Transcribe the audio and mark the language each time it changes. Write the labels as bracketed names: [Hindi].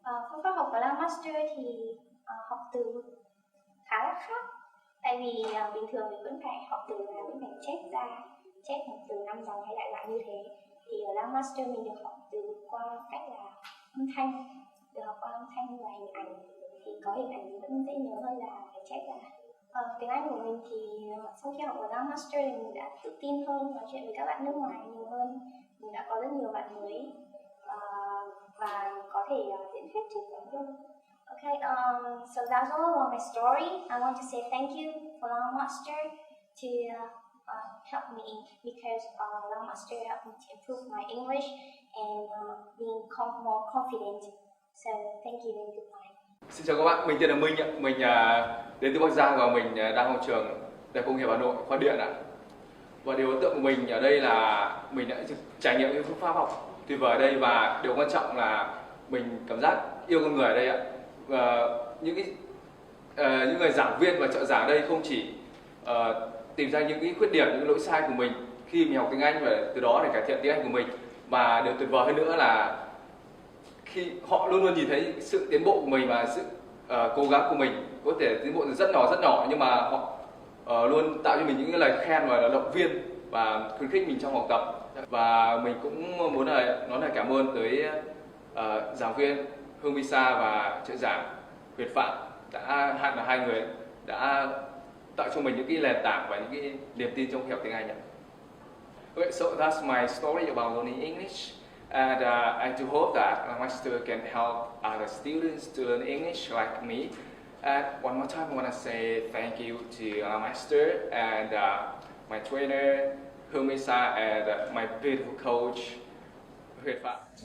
[Vietnamese] Phương pháp học của Langmaster thì học từ khá là khác, tại vì bình thường mình vẫn phải học từ là vẫn phải chép một từ 5 dòng hay lại như thế, thì ở Langmaster mình được học từ qua cách là âm thanh, được học qua âm thanh và hình ảnh, thì có hình ảnh thì vẫn dễ nhớ hơn là phải chép lại. Tiếng Anh của mình thì sau khi học ở Langmaster thì mình đã tự tin hơn, nói chuyện với các bạn nước ngoài nhiều hơn, mình đã có rất nhiều bạn mới và có thể diễn thuyết trước bạn hơn. [English] Okay, so that's all about my story. I want to say thank you for Langmaster to help me, because Langmaster helped me to improve my English and being more confident. So thank you and goodbye. [Vietnamese] Xin chào các bạn, mình tên là Minh ạ. Mình đến từ Bắc Giang và mình đang học trường Đại học Công nghiệp Hà Nội, khoa điện ạ. Và điều ấn tượng của mình ở đây là mình đã trải nghiệm những phương pháp học tuyệt vời ở đây, và điều quan trọng là mình cảm giác yêu con người ở đây ạ. Và những người giảng viên và trợ giảng ở đây không chỉ tìm ra những cái khuyết điểm, những lỗi sai của mình khi mình học tiếng Anh và từ đó để cải thiện tiếng Anh của mình, mà điều tuyệt vời hơn nữa là khi họ luôn luôn nhìn thấy sự tiến bộ của mình và sự cố gắng của mình, có thể tiến bộ rất nhỏ, nhưng mà họ luôn tạo cho mình những cái lời khen và động viên và khuyến khích mình trong học tập. Và mình cũng muốn nói lời cảm ơn tới giảng viên Hương Visa và trợ giảng Việt Phạm, hai người đã tạo cho mình những cái nền tảng và những cái niềm tin trong khi học tiếng Anh ạ. [English] Okay, so that's my story about learning English, and I do hope that Langmaster can help other students to learn English like me. And one more time, I want to say thank you to Langmaster and my trainer Hương Visa and my beautiful coach Việt Phạm.